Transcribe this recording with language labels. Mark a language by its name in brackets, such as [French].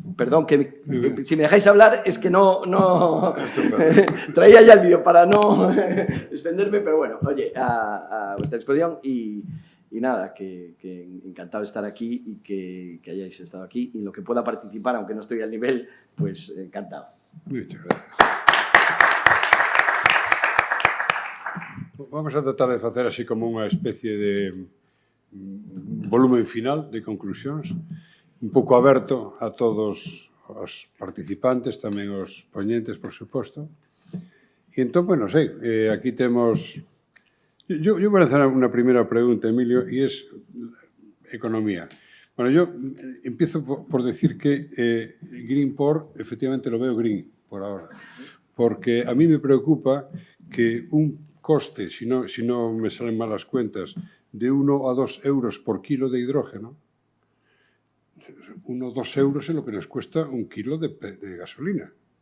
[Spanish] Perdón, si me dejáis hablar es que no traía ya el vídeo para no extenderme, pero bueno, oye, a vuestra exposición y nada, que encantado de estar aquí y que hayáis estado aquí y en lo que pueda participar, aunque no estoy al nivel, pues encantado. Muchas gracias. [Galician] Vamos a tratar de facer así como unha especie de volumen final de conclusións, un pouco aberto a todos os participantes, tamén os poñentes, por suposto. E entón, pues, non sei, aquí temos... [Spanish] Yo voy a lanzar una primera pregunta, Emilio, y es economía. Bueno, yo empiezo por decir que Greenport, efectivamente lo veo green por ahora, porque a mí me preocupa que un coste, si no me salen mal las cuentas, de 1 a 2 euros por kilo de hidrógeno, 1 o 2 euros es lo que nos cuesta un kilo de gasolina.